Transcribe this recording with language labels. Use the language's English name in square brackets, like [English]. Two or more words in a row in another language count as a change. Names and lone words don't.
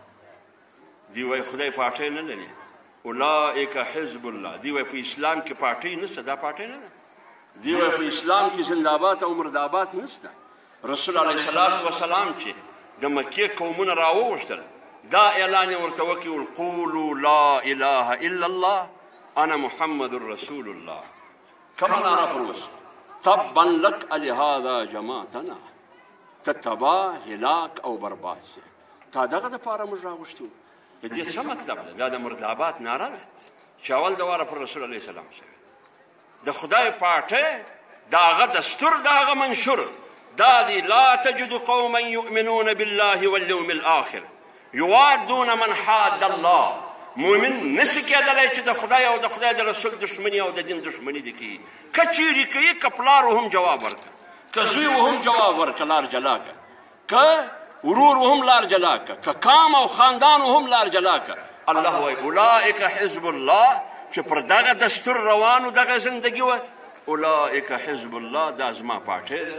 [Pashto] دی وایي خدای پاټۍ نه لري. [Arabic] اولئک حزب الله، [Pashto] دی وایي په اسلام کې پاټۍ نشته، دا پاټۍ نه ده. دی وایي په اسلام کې زنده‌باد او مرده‌باد نشته. رسول [Arabic] علیه الصلاة وسلام [Pashto] چې د مکې قومونه راوغوښتل، دا اعلان یې ورته وکړي [Arabic] قولوا لا اله الا الله انا محمد رسول الله. [Pashto] کومه ناره پر وسو [Arabic] تبا لك لهذا جماعتنا، [Pashto] ته تباه هلاک او برباد شي. تا دغه دپاره موږ راغوښتي وو. د دې څه مطلب ده؟ دا د مرده‌باد ناره ده چې اول د واره پر رسول [Arabic] علیه السلام [Pashto] شوې. د خدای پاټۍ د هغه دستور، د هغه منشور دا دی [Arabic] لا تجد قوما یؤمنون بالله واليوم الآخر یوادون من حاد الله. [Pashto] مؤمن نشي کېدلی چې د خدای او د خدای د رسول دشمني او د دین دشمني دې کوي. که چیرې کوي که پلار هم جواب ورکړه، که زوی هم جواب ورکړه لار جلا کړه، که ورور هم لار جلا کړه، که کام او خاندان هم لار جلا کړه. الله وایي [Arabic] اولئک حزب الله، [Pashto] چې پر دغه دستور روانو دغه زندگی وه، [Arabic] اولئک حزب الله، [Pashto] دا زما پاټۍ ده.